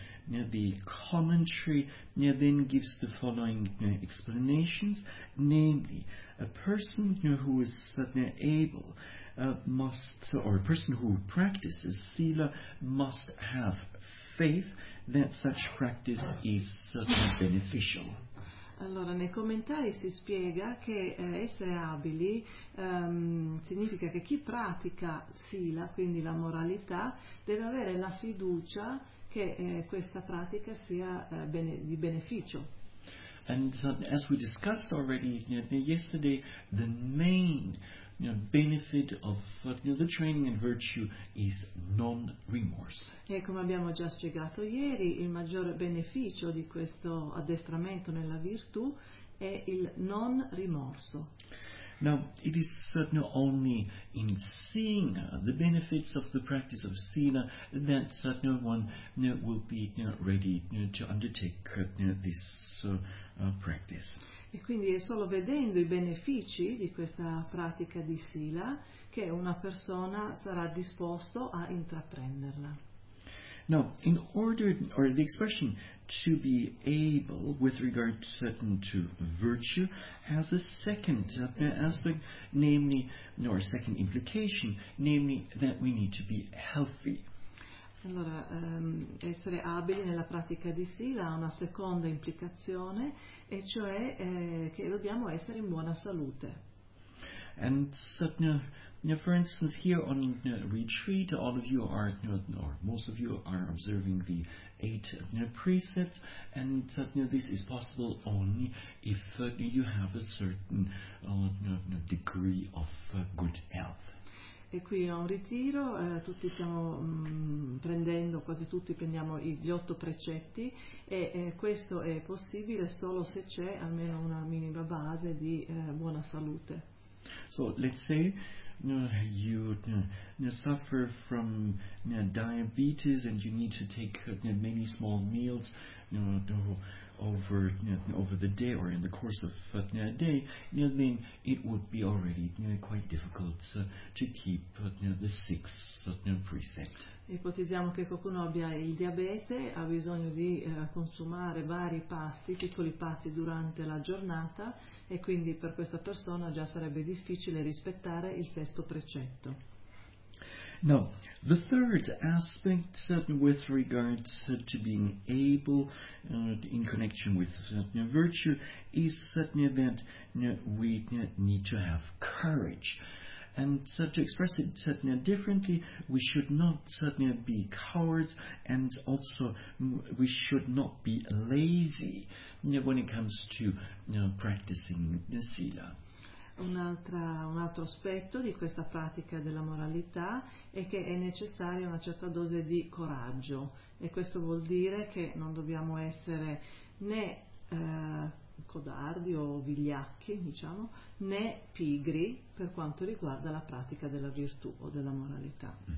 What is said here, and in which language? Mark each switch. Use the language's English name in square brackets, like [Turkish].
[English] the commentary then gives the following explanations, namely, a person who is able must, or a person who practices sila must have faith that such practice is certainly beneficial. [Italian] Allora, nei commentari si spiega che essere abili significa che chi pratica sila, quindi la moralità, deve avere la fiducia che questa pratica sia di beneficio. [English] And as we discussed already yesterday, the main benefit of the training in virtue is non-remorse. [Italian] E come abbiamo già spiegato ieri, il maggior beneficio di questo addestramento nella virtù è il non rimorso. [English] Now, it is certainly only in seeing the benefits of the practice of sila that certainly one will be ready to undertake this practice. [Italian] E quindi è solo vedendo i benefici di questa pratica di sila che una persona sarà disposto a intraprenderla. [English] Now, in order, or the expression to be able with regard to certain to virtue has a second aspect, namely, or second implication, namely that we need to be healthy. [Italian] Allora, essere abili nella pratica di sila ha una seconda implicazione, e cioè che dobbiamo essere in buona salute. [English] And certainly, for instance, here on retreat, all of you are, or most of you are observing the 8 precepts, and certainly this is possible only if you have a certain degree of good health. [Italian] E qui a un ritiro tutti stiamo prendendo, quasi tutti prendiamo gli 8 precetti, e questo è possibile solo se c'è almeno una minima base di buona salute. [English] So let's say you suffer from diabetes and you need to take many small meals over the day or in the course of a day, then it would be already quite difficult to keep the 6th precept. [Italian] Ipotizziamo che qualcuno abbia il diabete, ha bisogno di consumare vari pasti, piccoli pasti durante la giornata, e quindi per questa persona già sarebbe difficile rispettare il 6° precetto. [English] No, the third aspect with regards to being able in connection with virtue is certainly that we need to have courage. And to express it differently, we should not certainly be cowards, and also we should not be lazy when it comes to practicing sila. [Italian] Un altro aspetto di questa pratica della moralità è che è necessaria una certa dose di coraggio, e questo vuol dire che non dobbiamo essere né codardi o vigliacchi, diciamo, né pigri per quanto riguarda la pratica della virtù o della moralità.